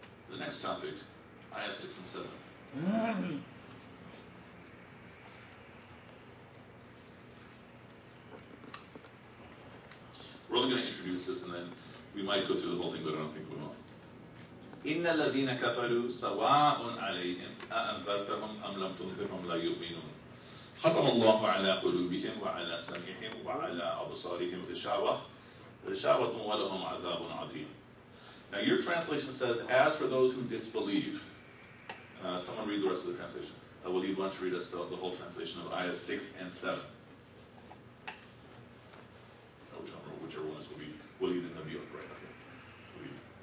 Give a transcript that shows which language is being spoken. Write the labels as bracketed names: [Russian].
[English] The next topic, ayah 6 and 7. We're only going to introduce this, and then we might go through the whole thing, but I don't think we will. [Arabic] إِنَّ الَّذِينَ كَفَرُوا سَوَاءٌ عَلَيْهِمْ أَأَنذَرْتَهُمْ أَمْ لَمْ تُنذِرْهُمْ لَا يُؤْمِنُونَ ختم الله على قلوبهم وعلى سمعهم وعلى أبصارهم غشاوة ولهم عذاب عظيم. [English] Now your translation says, as for those who disbelieve. Someone read the rest of the translation. Walid, why don't you read us the whole translation of ayahs 6 and 7. Whichever one is Walid and Nabil, right? Okay. Walid.